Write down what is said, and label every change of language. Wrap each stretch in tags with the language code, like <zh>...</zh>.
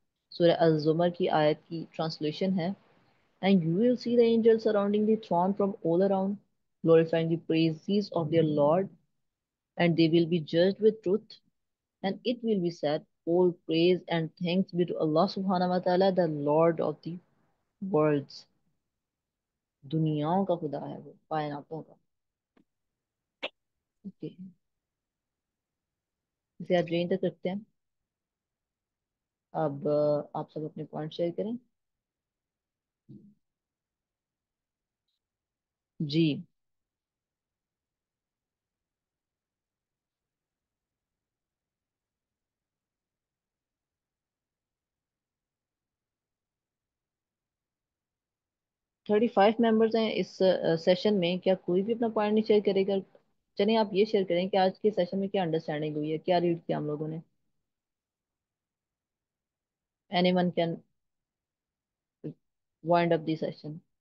<en>Surah Al-Zumar</en> <ur>ki ayat ki translation hai,</ur> <en>and you will see the angels surrounding the throne from all around, glorifying the praises of their Lord, and they will be judged with truth. And it will be said, all praise and thanks be to Allah subhanahu wa ta'ala, the Lord of the worlds.</en> <ur>دنیاؤں کا خدا ہے وہ کائناتوں کا. Okay. اسے آپ یہیں تک رکھتے ہیں. اب آپ سب اپنے پوائنٹ شیئر کریں. جی 35 ممبرز ہیں اس سیشن میں. کیا کوئی بھی اپنا پوائنٹ نہیں شیئر کرے گا؟ چلیں آپ یہ شیئر کریں کہ آج کے سیشن میں کیا انڈرسٹینڈنگ ہوئی ہے, کیا ریڈ کیا ہم لوگوں نے.</ur> <en>Anyone can wind up the session.</en>